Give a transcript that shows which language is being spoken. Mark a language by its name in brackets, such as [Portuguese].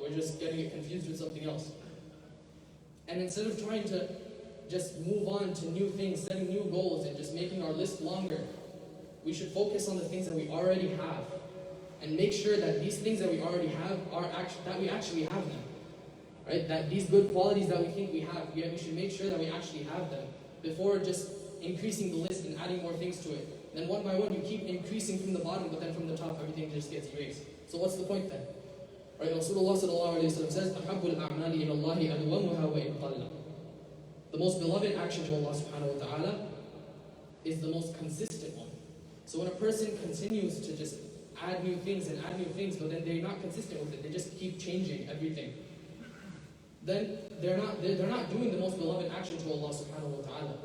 [English] We're just getting it confused with something else. And instead of trying to just move on to new things, setting new goals, and just making our list longer, we should focus on the things that we already have and make sure that these things that we already have that we actually have them. right? That these good qualities that we think we have, we should make sure that we actually have them before just increasing the list and adding more things to it. Then one by one, you keep increasing from the bottom, but then from the top, everything just gets erased. So what's the point then? Right? [Arabic] Rasulullah sallallahu alayhi wa sallam says, أَحَبُّ الْأَعْمَالِ إِلَى اللَّهِ أَدْوَمُهَا وَإِنْ قَلَّ. [English] The most beloved action to Allah subhanahu wa ta'ala is the most consistent one. So when a person continues to just add new things, but then they're not consistent with it, they just keep changing everything, then they're not doing the most beloved action to Allah subhanahu wa ta'ala.